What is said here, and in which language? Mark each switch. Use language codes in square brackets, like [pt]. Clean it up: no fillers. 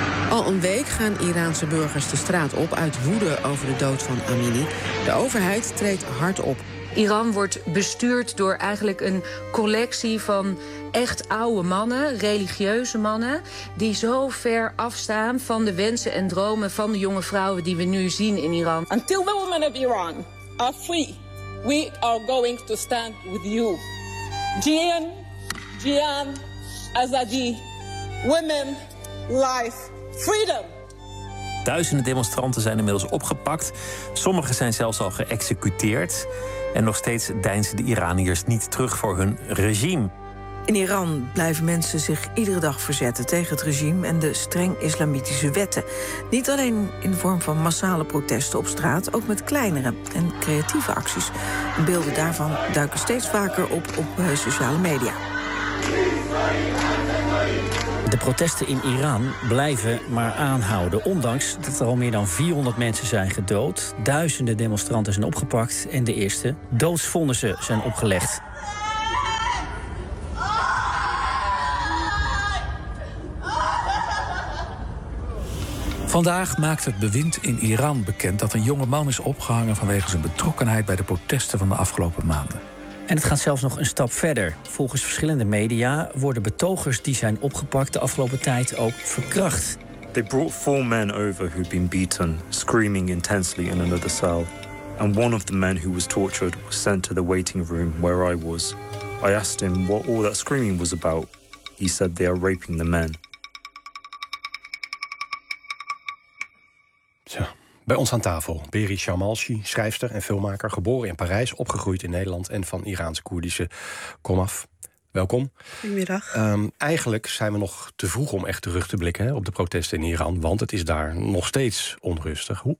[nl] Al een week gaan Iraanse burgers de straat op uit woede over de dood van Amini. De overheid treedt hard op. Iran wordt bestuurd door eigenlijk een collectie van echt oude mannen, religieuze mannen, die zo ver afstaan van de wensen en dromen van de jonge vrouwen die we nu zien in Iran. [en] Until the women of Iran are free, we are going to stand with you. Jian, Jian, Azadi, women, life, freedom. [nl] Duizenden demonstranten zijn inmiddels opgepakt. Sommigen zijn zelfs al geëxecuteerd. En nog steeds deinzen de Iraniërs niet terug voor hun regime. In Iran blijven mensen zich iedere dag verzetten tegen het regime en de streng islamitische wetten. Niet alleen in de vorm van massale protesten op straat, ook met kleinere en creatieve acties. Beelden daarvan duiken steeds vaker op sociale media. De protesten in Iran blijven maar aanhouden. Ondanks dat er al meer dan 400 mensen zijn gedood. Duizenden demonstranten zijn opgepakt. En de eerste doodsvonnissen zijn opgelegd. Van Vandaag maakt het bewind in Iran bekend dat een jonge man is opgehangen vanwege zijn betrokkenheid bij de protesten van de afgelopen maanden. En het gaat zelfs nog een stap verder. Volgens verschillende media worden betogers die zijn opgepakt de afgelopen tijd ook verkracht. [en] They brought four men over who'd been beaten, screaming intensely in another cell. And one of the men who was tortured was sent to the waiting room where I was. I asked him what all that screaming was about. He said they are raping the men. [nl] Zo. Bij ons aan tafel, Berit Shamalshi, schrijfster en filmmaker, geboren in Parijs, opgegroeid in Nederland en van Iraanse Koerdische komaf. Welkom. Goedemiddag. Eigenlijk zijn we nog te vroeg om echt terug te blikken, hè, op de protesten in Iran, want het is daar nog steeds onrustig.